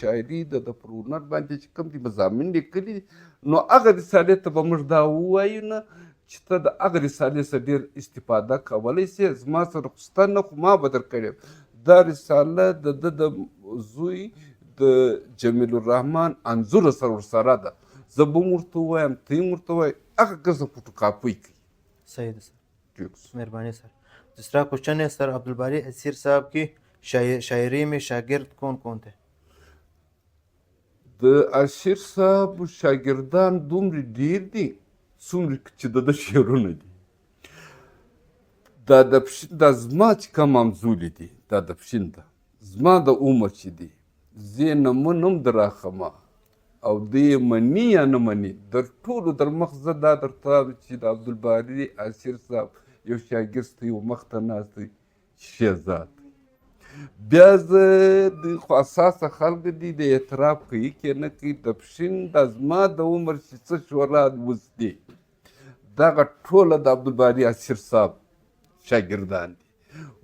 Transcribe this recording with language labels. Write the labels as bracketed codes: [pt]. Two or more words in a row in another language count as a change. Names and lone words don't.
[ps] شاعري د ده پر هنر باندې چې کوم دي مضامین لیکلي نو هغه رسالې ته به موږ دا ووایو نه چې ته د هغه رسالې څخه ډېر استفاده کولی سې زما سره خو سته نه خو ما به در کړې دا رساله د ده د زوی د جمیل الرحمن انځور سره ورسره ده زه به هم ورته ووایم ته هم ورته ووایې هغه کسه فوټوکاپي کوي [ur] صحیح ہے سر ٹھیک مہربانی سر دوسرا کوئسچن ہے سر عبدالباری اسیر صاحب کی شاعری میں شاگرد کون کون تھے [ps] د اسیر صاحب شاګردان دومره ډېر دي څومره چې د ده شعرونه دي دا د پښین دا زما چې کوم همزولي دي دا د پښین ده زما د عمر چې دي زه یې نه منم د راخمه او دی یې مني یا نه مني در ټولو در مخ زه دا درته وایم چې د عبدالباري اسیر صاحب یو شاګرد ته یو مخ ته ناست دی شهزاد بیا زه د خو اساسه خلک دي د اعتراف کوي که نه کوي د پښین دا زما د عمر چې څه شورا اوس دي دغه ټوله د عبدالباري اسیر صاحب شاګردان دي